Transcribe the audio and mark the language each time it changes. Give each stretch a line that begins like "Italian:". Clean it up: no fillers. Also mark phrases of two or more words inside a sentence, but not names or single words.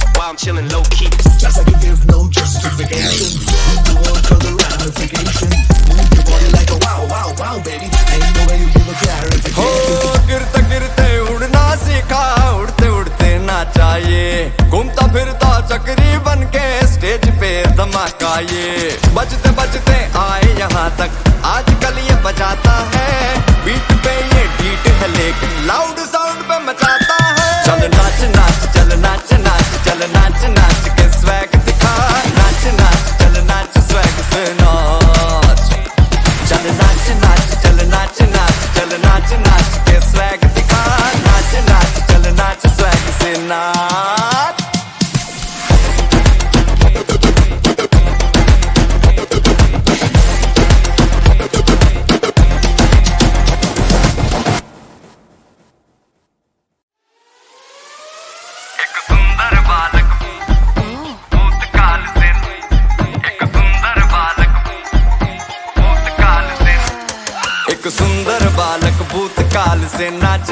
English: I'm chilling low key. Just like you give no justification. You want further ramification. Move your body like a wow, wow, wow, baby. Ain't no way you give a clarification.
Hindi: हो गिरते गिरते उड़ना सीखा, उड़ते उड़ते नाचा ये, घूमता फिरता चक्री बन के स्टेज पे धमाका ये, बजते बजते आए यहाँ तक, आजकल ये बजाता है, बीट पे ये बीट है लेकिन
English: loud sound
Hindi: पे मचाता है। चल नाच नाच, चल नाच नाच, चल नाच नाच के स्वैग दिखा, नाच नाच, चल नाच स्वैग से नाच, चल नाच नाच, चल नाच नाच, चल नाच नाच के स्वैग दिखा, नाच नाच, चल नाच स्वैग से नाच। एक सुंदर बालक भूतकाल से, एक सुंदर बालक भूतकाल से, एक सुंदर बालक भूतकाल से नाच